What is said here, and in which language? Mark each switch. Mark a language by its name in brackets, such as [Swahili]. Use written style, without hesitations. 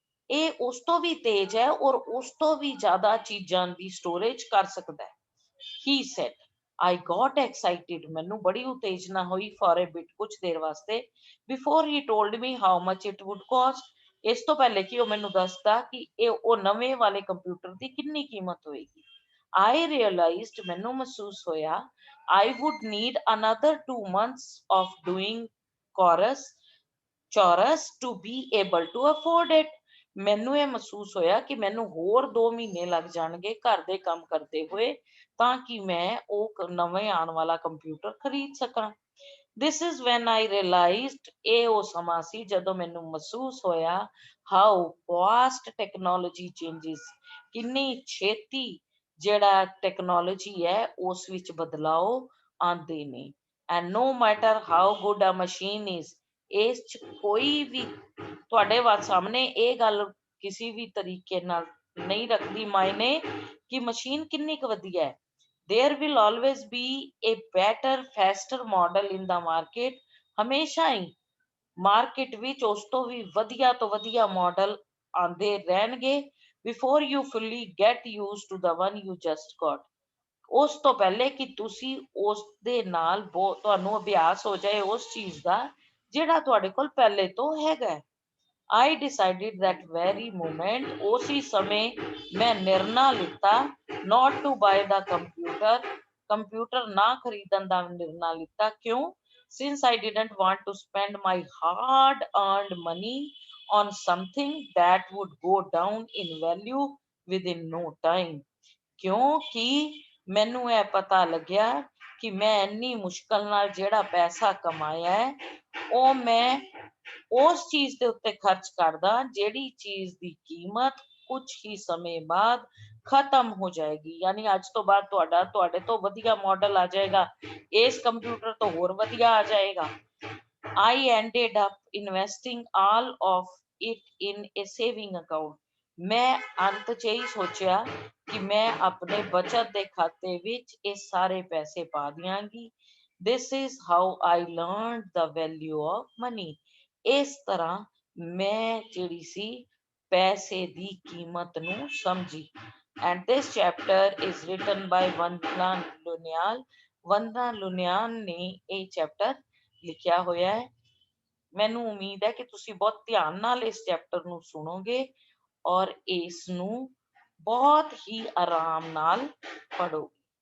[Punjabi] ਇਹ ਉਸ ਤੋਂ ਵੀ ਤੇਜ਼ ਹੈ ਔਰ ਉਸ ਤੋਂ ਵੀ ਜ਼ਿਆਦਾ ਚੀਜ਼ਾਂ ਦੀ ਸਟੋਰੇਜ ਕਰ ਸਕਦਾ ਹੈ। [English] He said. I got excited. [Punjabi] ਮੈਨੂੰ ਬੜੀ ਉਤੇਜਨਾ ਹੋਈ [English] for a bit, [Punjabi] ਕੁਝ ਦੇਰ ਵਾਸਤੇ, [English] before he told me how much it would cost. [Punjabi] ਇਸ ਤੋਂ ਪਹਿਲੇ ਕਿ ਉਹ ਮੈਨੂੰ ਦੱਸਦਾ ਕਿ ਇਹ ਉਹ ਨਵੇਂ ਵਾਲੇ ਕੰਪਿਊਟਰ ਦੀ ਕਿੰਨੀ ਕੀਮਤ ਹੋਏਗੀ। [English] I realized, [Punjabi] ਮੈਨੂੰ ਮਹਿਸੂਸ ਹੋਇਆ, [English] I would need another 2 months of doing chorus to be able to afford it. [Punjabi] ਮੈਨੂੰ ਇਹ ਮਹਿਸੂਸ ਹੋਇਆ ਕਿ ਮੈਨੂੰ ਹੋਰ 2 ਮਹੀਨੇ ਲੱਗ ਜਾਣਗੇ ਘਰ ਦੇ ਕੰਮ ਕਰਦੇ ਹੋਏ, ਤਾਂ ਕਿ ਮੈਂ ਉਹ ਨਵੇਂ ਆਉਣ ਵਾਲਾ ਕੰਪਿਊਟਰ ਖਰੀਦ ਸਕਾਂ। [English] This is when I realized, [Punjabi] ਇਹ ਉਹ ਸਮਾਂ ਸੀ ਜਦੋਂ ਮੈਨੂੰ ਮਹਿਸੂਸ ਹੋਇਆ, [English] how fast technology changes, [Punjabi] ਕਿੰਨੀ ਛੇਤੀ ਜਿਹੜਾ ਟੈਕਨੋਲੋਜੀ ਹੈ ਉਸ ਵਿੱਚ ਬਦਲਾਅ ਆਉਂਦੇ ਨੇ। [English] And no matter how good a machine is, [Punjabi] ਇਸ 'ਚ ਕੋਈ ਵੀ ਤੁਹਾਡੇ ਸਾਹਮਣੇ ਇਹ ਗੱਲ ਕਿਸੇ ਵੀ ਤਰੀਕੇ ਨਾਲ ਨਹੀਂ ਰੱਖਦੀ ਮਾਇਨੇ ਕਿ ਮਸ਼ੀਨ ਕਿੰਨੀ ਕੁ ਵਧੀਆ ਹੈ। [English] There will always be a better, faster model in the market. [Punjabi] ਹਮੇਸ਼ਾ ਹੀ ਮਾਰਕੀਟ ਵਿੱਚ ਉਸ ਤੋਂ ਵੀ ਵਧੀਆ ਤੋਂ ਵਧੀਆ ਮਾਡਲ ਆਉਂਦੇ ਰਹਿਣਗੇ, [English] before you fully get used to the one you just got. [Punjabi] ਉਸ ਤੋਂ ਪਹਿਲੇ ਕਿ ਤੁਸੀਂ ਉਸ ਦੇ ਨਾਲ ਤੁਹਾਨੂੰ ਅਭਿਆਸ ਹੋ ਜਾਏ ਉਸ ਚੀਜ਼ ਦਾ ਜਿਹੜਾ ਤੁਹਾਡੇ ਕੋਲ ਪਹਿਲੇ ਤੋਂ ਹੈਗਾ। [English] I decided that very moment, [Punjabi] ਉਸੇ ਸਮੇਂ ਮੈਂ ਨਿਰਣਾ ਲਿੱਤਾ [English] not to buy the computer, [Punjabi] computer ਨਾ ਖਰੀਦਣ ਦਾ ਨਿਰਣਾ ਲਿੱਤਾ। ਕਿਉਂ? [English] Since I didn't want to spend my hard earned money on something that would go down in value within no time. [Punjabi] ਕਿਉਂਕਿ ਮੈਨੂੰ ਇਹ ਪਤਾ ਲੱਗਿਆ ਕਿ ਮੈਂ ਇੰਨੀ ਮੁਸ਼ਕਲ ਨਾਲ ਜਿਹੜਾ ਪੈਸਾ ਕਮਾਇਆ ਹੈ ਉਹ ਮੈਂ ਉਸ ਚੀਜ਼ ਦੇ ਉੱਤੇ ਖਰਚ ਕਰਦਾ ਜਿਹੜੀ ਚੀਜ਼ ਦੀ ਕੀਮਤ ਕੁਝ ਹੀ ਸਮੇਂ ਬਾਅਦ ਖਤਮ ਹੋ ਜਾਏਗੀ। ਯਾਨੀ ਅੱਜ ਤੋਂ ਬਾਅਦ ਤੁਹਾਡੇ ਤੋਂ ਵਧੀਆ ਮਾਡਲ ਆ ਜਾਏਗਾ, ਇਸ ਕੰਪਿਊਟਰ ਤੋਂ ਹੋਰ ਵਧੀਆ ਆ ਜਾਏਗਾ। [English] I ended up investing all of it in a saving account. [Punjabi] ਮੈਂ ਅੰਤ 'ਚ ਹੀ ਸੋਚਿਆ ਕਿ ਮੈਂ ਆਪਣੇ ਬਚਤ ਦੇ ਖਾਤੇ ਵਿੱਚ ਇਹ ਸਾਰੇ ਪੈਸੇ ਪਾ ਦਿਆਂਗੀ। [English] This is how I learned the value of money. [Punjabi] ਇਸ ਤਰ੍ਹਾਂ ਮੈਂ ਜਿਹੜੀ ਸੀ ਪੈਸੇ ਦੀ ਕੀਮਤ ਨੂੰ ਸਮਝੀ। [English] And this chapter is written by Vandana Lunial. [Punjabi] ਵੰਦਨਾ ਲੁਨਿਆਲ ਨੇ ਇਹ ਚੈਪਟਰ ਲਿਖਿਆ ਹੋਇਆ ਹੈ। ਮੈਨੂੰ ਉਮੀਦ ਹੈ ਕਿ ਤੁਸੀਂ ਬਹੁਤ ਧਿਆਨ ਨਾਲ ਇਸ ਚੈਪਟਰ ਨੂੰ ਸੁਣੋਗੇ ਔਰ ਇਸ ਨੂੰ ਬਹੁਤ ਹੀ ਆਰਾਮ ਨਾਲ ਪੜ੍ਹੋਗੇ।